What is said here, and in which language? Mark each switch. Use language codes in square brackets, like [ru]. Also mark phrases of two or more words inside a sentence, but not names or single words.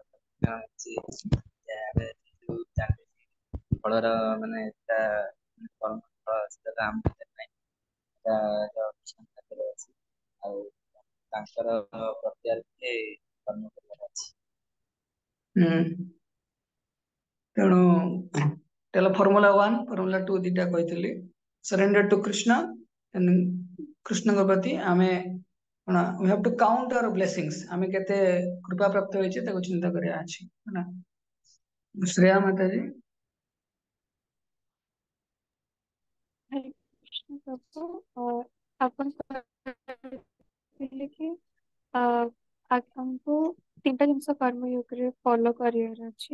[or] ଫଳର ମାନେ କର୍ମ ଫଳ ସେଟା ଆମ ଭିତରେ ନାହିଁ, ସେଟା ଅଛି ଆଉ ତାଙ୍କର ପ୍ରତ୍ୟାର୍ଥେ କର୍ମ କରିବାର ଅଛି। ତେଣୁ ତାହେଲେ ଫର୍ମୁଲା 1 ଫର୍ମୁଲା 2 ଦିଟା କହିଥିଲି, [en] surrender to [or] କୃଷ୍ଣ, କୃଷ୍ଣଙ୍କ ପ୍ରତି ଆମେ କଣ [en] we have to count our blessings, [or] ଆମେ କେତେ କୃପା ପ୍ରାପ୍ତ ହେଇଛେ ତାକୁ ଚିନ୍ତା କରିବା ଅଛି ନା। ଶ୍ରେୟା ମାତାଜୀ। ହରେ କୃଷ୍ଣ ପ୍ରଭୁ, ଆପଣ କହିଲେ କି ଆମକୁ 3ଟା ଜିନିଷ କର୍ମଯୋଗରେ ଫଲୋ କରିବାର ଅଛି।